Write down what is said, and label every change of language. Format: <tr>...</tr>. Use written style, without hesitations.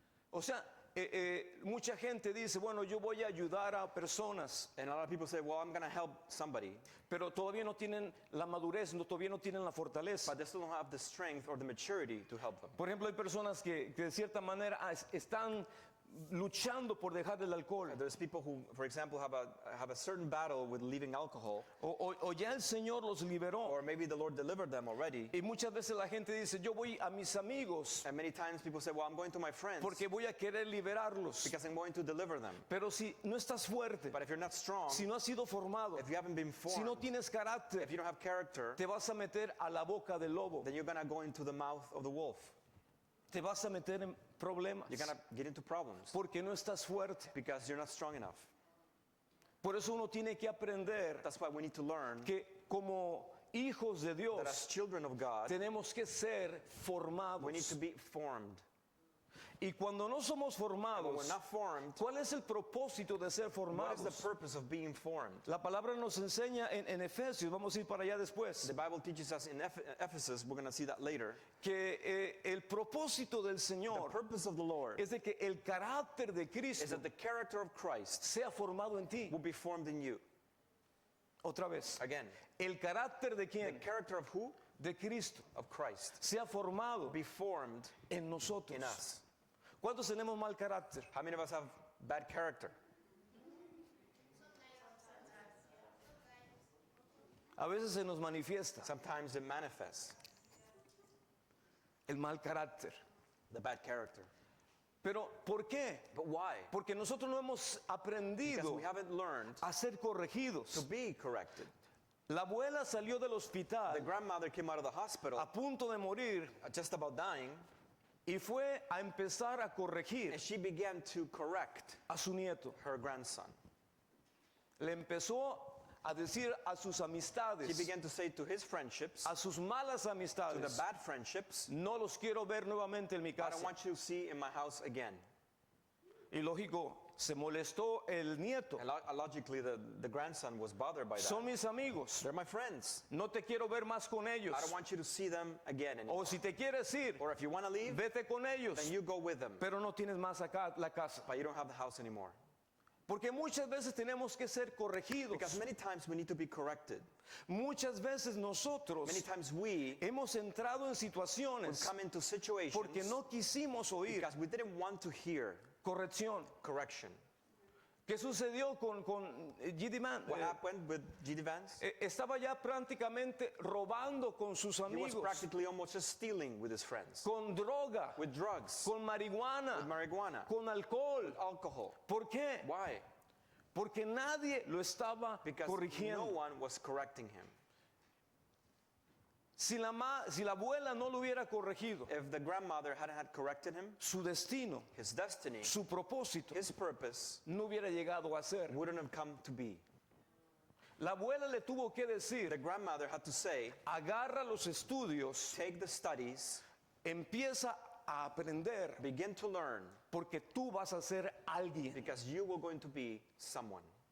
<es>O sea, mucha gente dice, bueno, yo voy a ayudar a personas,</es> <en>And a lot of people say, well, I'm going to help somebody,</en> <es>pero todavía no tienen la madurez, todavía no tienen la fortaleza.</es> <en>but they still don't have the strength or the maturity to help them.</en> <es>Por ejemplo, hay personas que de cierta manera están luchando por dejar el alcohol.</es> <en>There's people who, for example, have a certain battle with leaving alcohol,</en> <es>O ya el Señor los liberó.</es> <en>or maybe the Lord delivered them already.</en> <es>Y muchas veces la gente dice, yo voy a mis amigos</es> <en>And many times people say, well, I'm going to my friends</en> <es>porque voy a querer liberarlos.</es> <en>because I'm going to deliver them.</en> <es>Pero si no estás fuerte,</es> <en>But if you're not strong,</en> <es>si no has sido formado,</es> <en>if you haven't been</en> <es>si no</es> <en>formed,</en> <es>tienes carácter,</es> <en>if you don't have character,</en> <es>te vas a meter a la boca del lobo.</es> <en>then you're going to go into the mouth of the wolf.</en> <es>Te vas a meter en problemas</es> <en>You're going to get into problems</en> <es>porque no estás fuerte.</es> <en>because you're not strong enough.</en> <es>Por eso uno tiene que aprender</es> <en>That's why we need to learn</en> <es>que como hijos de Dios</es> <en>that as children of God,</en> <es>tenemos que ser</es> <en>we need</en> <es>formados.</es> <en>to be formed.</en> <es>Y cuando no somos</es> <en>When we're</en> <es>formados,</es> <en>not formed,</en> <es>¿cuál es el propósito de ser</es> <en>what is the</en> <es>formados?</es> <en>purpose of being formed?</en> <es>La palabra nos enseña en Efesios, vamos a ir para allá después,</es> <en>The Bible teaches us in Ephesus, we're going to see that later,</en> <es>que el propósito del</es> <en>the</en> <es>Señor</es> <en>purpose of the Lord</en> <es>es de que el carácter de</es> <en>is</en> <es>Cristo</es> <en>that the character of Christ</en> <es>sea formado en ti.</es> <en>will be formed in you.</en> <es>Otra vez,</es> <en>Again,</en> <es>el carácter de</es> <en>the</en> <es>quién?</es> <en>character of who?</en> <es>De Cristo</es> <en>Of Christ.</en> <es>sea formado</es> <en>Be formed</en> <es>en nosotros.</es> <en>in us.</en> <es>¿Cuántos tenemos mal carácter?</es> <en>How many of us have bad character?</en> <es>A veces se nos manifiesta</es> <en>Sometimes it manifests,</en> <es>el mal carácter.</es> <en>the bad character.</en> <es>Pero ¿por qué?</es> <en>But why?</en> <es>Porque nosotros no hemos</es> <en>Because</en> <es>aprendido</es> <en>we haven't learned</en> <es>a ser</es> <en>to</en> <es>corregidos.</es> <en>be corrected.</en> <es>La abuela salió del</es> <en>The</en> <es>hospital</es> <en>grandmother came out of the hospital</en> <es>a punto de morir</es> <en>just about dying,</en> <es>y fue a empezar a corregir</es> <en>and she began to correct</en> <es>a su nieto.</es> <en>her grandson.</en> <es>Le empezó a decir a sus</es> <en>She</en> <es>amistades,</es> <en>began to say to his friendships,</en> <es>a sus malas</es> <en>to the</en> <es>amistades,</es> <en>bad friendships,</en> <es>no los quiero ver nuevamente en mi</es> <en>I don't</en> <es>casa.</es> <en>want you to see in my house again.</en> <es>Y lógico, se molestó el nieto.</es> <en>And logically, the grandson was bothered by that.</en> <es>Son mis amigos.</es> <en>They're my friends.</en> <es>No te quiero ver más con ellos.</es> <en>I don't want you to see them again anymore.</en> <es>O si te quieres ir,</es> <en>Or if you want to leave,</en> <es>vete con ellos.</es> <en>then you go with them.</en> <es>Pero no tienes más acá la casa.</es> <en>But you don't have the house anymore.</en> <es>Porque muchas veces tenemos que ser corregidos.</es> <en>Because many times we need to be corrected.</en> <es>Muchas veces nosotros</es> <en>Many times we</en> <es>hemos entrado en situaciones</es> <en>come into situations</en> <es>porque no quisimos oír</es> <en>because we didn't want to hear</en> <es>corrección.</es> <en>correction.</en> <es>¿Qué sucedió con G.D. Mann?</es> <en>What happened with G.D. Vance?</en> <es>Estaba ya prácticamente robando con sus</es> <en>He was</en> <es>amigos,</es> <en>practically almost just stealing with his friends.</en> <es>con droga,</es> <en>With drugs,</en> <es>con marihuana,</es> <en>with marijuana,</en> <es>con alcohol.</es> <en>alcohol.</en> <es>¿Por qué?</es> <en>Why?</en> <es>Porque nadie lo estaba</es> <en>because no</en> <es>corrigiendo.</es> <en>one was correcting him.</en> <es>Si la abuela no lo hubiera corregido,</es> <en>If the grandmother hadn't had corrected him,</en> <es>su destino,</es> <en>his destiny,</en> <es>su propósito,</es> <en>his purpose</en> <es>no hubiera llegado a ser.</es> <en>wouldn't have come to be.</en> <es>La abuela le tuvo que</es> <en>The</en> <es>decir,</es> <en>grandmother had to say,</en> <es>agarra los estudios,</es> <en>take the studies,</en> <es>empieza a aprender,</es> <en>begin to learn,</en> <es>porque tú vas a ser alguien.</es> <en>because you were going to be someone.</en>